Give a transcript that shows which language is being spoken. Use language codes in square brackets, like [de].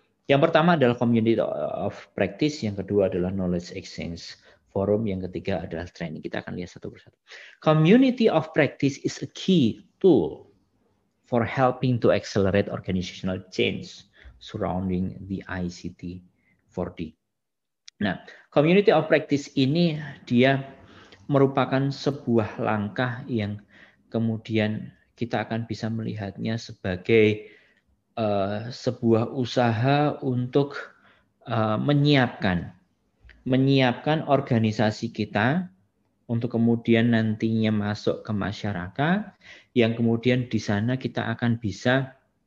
[id] Yang pertama adalah community of practice, yang kedua adalah knowledge exchange forum, yang ketiga adalah training. Kita akan lihat satu persatu. [en] Community of practice is a key tool for helping to accelerate organizational change surrounding the ICT 4D. [id] Nah, community of practice ini dia merupakan sebuah langkah yang kemudian kita akan bisa melihatnya sebagai sebuah usaha untuk menyiapkan organisasi kita untuk kemudian nantinya masuk ke masyarakat, yang kemudian di sana kita akan bisa